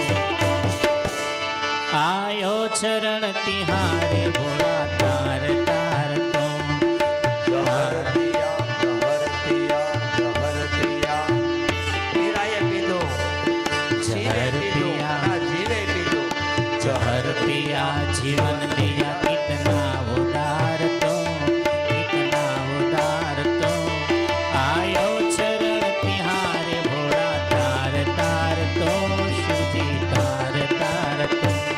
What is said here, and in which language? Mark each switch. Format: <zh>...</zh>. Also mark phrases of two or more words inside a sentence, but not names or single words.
<hi>आयो चरण तिहारे भोला तार तार तो.</hi> <gu>જહર પિયા મીરાએ પીધું,</gu> <hi>जहर पिया</hi> <gu>જીવે પીધું.</gu> <hi>जहर पिया जीवन दिया कितना उदार तो, कितना उदार तो. आयो चरण तिहारे भोला तार तार तो, श्रुति तार तार तो.</hi>